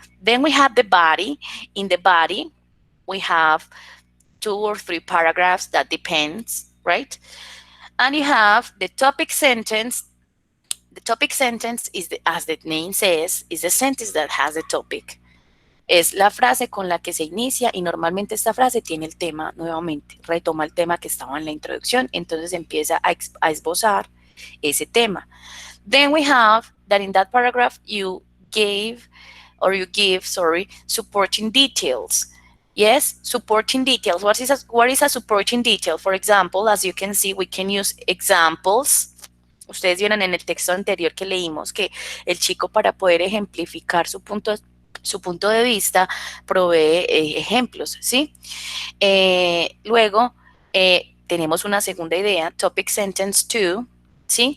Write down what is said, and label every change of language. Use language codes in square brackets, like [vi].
[en] Then we have the body. In the body, we have two or three paragraphs, that depends, right? And you have the topic sentence. The topic sentence is, as the name says, is the sentence that has the topic. [es] Es la frase con la que se inicia y normalmente esta frase tiene el tema nuevamente, retoma el tema que estaba en la introducción, entonces empieza a esbozar ese tema. [en] Then we have that in that paragraph you gave or you give, sorry, supporting details. Yes, supporting details. What is a supporting detail? For example, as you can see, we can use examples. [es] Ustedes vieron en el texto anterior que leímos que el chico, para poder ejemplificar su punto de vista, provee ejemplos, ¿sí? Luego, tenemos una segunda idea, topic sentence 2, ¿sí?